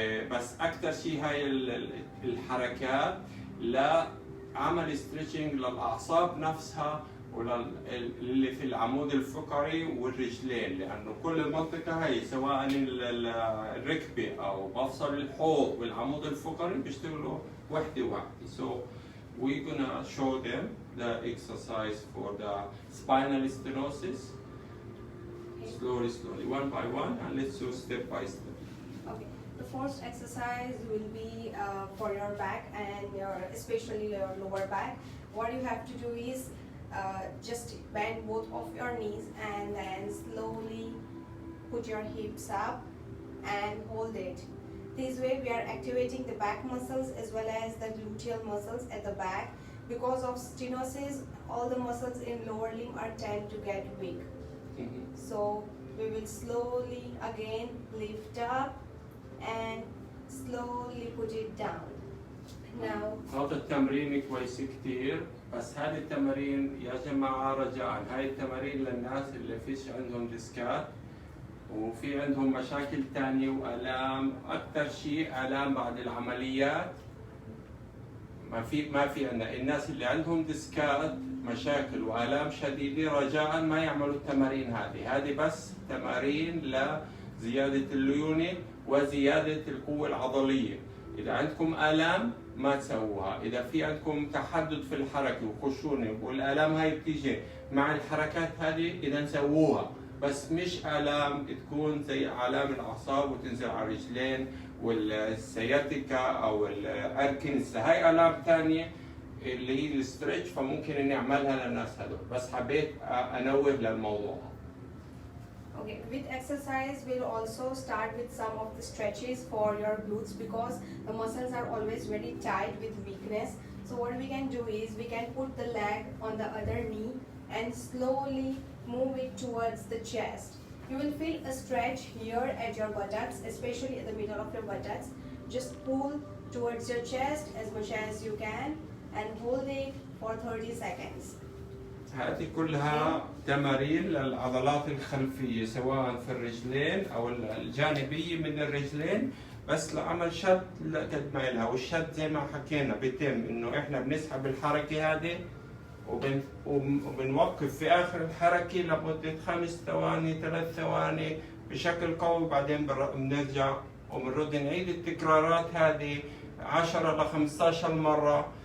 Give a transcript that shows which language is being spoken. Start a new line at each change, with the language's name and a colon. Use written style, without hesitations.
Arabic: بس اكثر شيء هاي الحركات لعمل ستريتشنج للاعصاب نفسها واللي في العمود الفقري والرجلين، لانه كل المنطقه هي سواء الركبه او مفصل الحوض والعمود الفقري بيشتغلوا وحده واحده.
English: So we're gonna show them the exercise for the spinal stenosis slowly one by one, and let's do step by step. Okay. The first exercise will be for your back and especially your lower back. What you have to do is just bend both of your knees and then slowly put your hips up and hold it. This way we are activating the back muscles as well as the gluteal muscles at the back. Because of stenosis, all the muscles in lower limb are tend to get weak. So we will slowly again lift up and slowly put it down. Now
Arabic: هذا التمرين كويس كتير، بس هذه التمارين يا جماعة رجاء، هاي التمارين للناس اللي فيش عندهم ديسكات وفي عندهم مشاكل تانية وآلام، أكثر شيء آلام بعد العمليات. ما في عندنا الناس اللي عندهم ديسكات مشاكل وآلام شديدة، رجاء ما يعملوا التمارين هذه بس تمارين لزيادة الليونة وزيادة القوة العضلية. إذا عندكم آلام ما تسووها، إذا في عندكم تحدد في الحركة وخشونة والآلام هاي بتيجي مع الحركات هذه إذا سووها، بس مش آلام تكون زي آلام الأعصاب وتنزل على الرجلين والسياتيكا أو الأركنس، هاي آلام ثانية اللي هي الستريتش، فممكن نعملها للناس هذول، بس حبيت أنوه للموضوع.
English: okay, with exercise we'll also start with some of the stretches for your glutes because the muscles are always very tight with weakness. So what we can do is we can put the leg on the other knee and slowly move it towards the chest. You will feel a stretch here at your buttocks, especially at the middle of your buttocks. Just pull towards your chest as much as you can and hold it for 30 seconds.
Arabic: هذه كلها تمارين للعضلات الخلفية سواء في الرجلين أو الجانبية من الرجلين، بس لعمل شد قد ما إلها. والشد زي ما حكينا بيتم إنه إحنا بنسحب الحركة هذه وبنوقف في آخر الحركة لمدة 5 ثواني 3 ثواني بشكل قوي، بعدين بنرجع وبنرد نعيد التكرارات هذه 10 ل 15 مرة.